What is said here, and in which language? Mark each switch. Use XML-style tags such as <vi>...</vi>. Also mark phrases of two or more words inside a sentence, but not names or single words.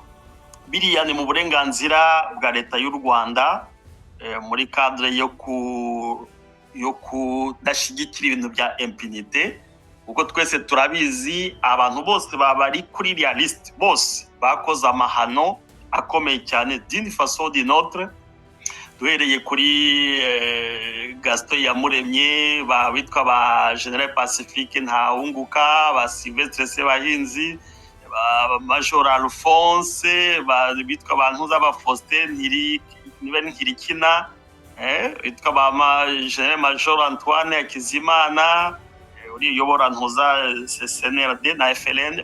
<rw>Biriya ni mu burenganzira bwa leta y'u Rwanda muri cadre yo kudashyigikira ibintu bya impunité, kuko twese turabizi abantu bose bari kuri iriya liste bose bakoze amahano akomeye cyane</rw> <fr>d'une façon d'une autre,</fr> <rw>duhereye kuri Gaston Iyamuremye, bitwa ba General Pacifique Ntawunguka, ba Sylvestre Sebahinzi, ba Major Alphonse, bitwa abantu z'aba Faustin Ntirikina, bitwa ba General Major Antoine Hakizimana, uyobora ntuza CNRD na FLN.</rw>